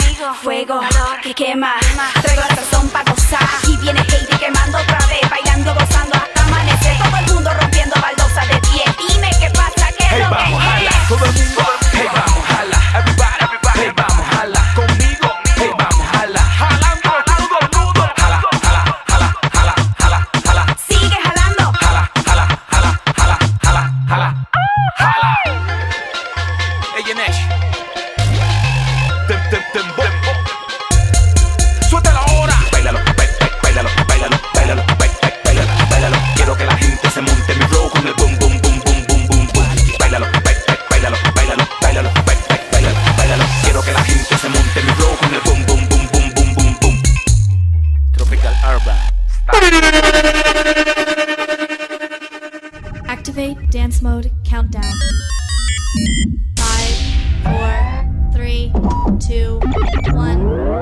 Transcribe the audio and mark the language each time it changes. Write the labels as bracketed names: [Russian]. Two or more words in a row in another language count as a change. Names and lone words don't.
[Spanish] Fuego, que quema, traigo la sazón pa' gozar. Y viene Heidi quemando otra vez, bailando, gozando hasta amanecer. Todo el mundo rompiendo baldosas de pie. Dime qué pasa, que Hey, vamos, jala, todo el mundo. Hey, vamos, jala, everybody. Hey, vamos, jala, conmigo. Hey, vamos, jala, jalando todo el mundo. Jala, jala, jala, jala, jala, jala. Sigue jalando. Jala, jala, jala, jala, jala, jala, jala. Ey, Nesh. Tembo. Suelta la hora. Bailalo, bailalo, bailalo, bailalo, bailalo, bailalo. Quiero que la gente se monte en mi flow con el boom, boom, boom, boom, boom, boom, boom. Bailalo, bailalo, bailalo, bailalo, bailalo, bailalo. Quiero que la gente se monte en mi flow con el boom, boom, boom, boom, boom, boom, boom. Tropical Urban. [English] Activate dance mode countdown. 5, 4, 3, 2, 1.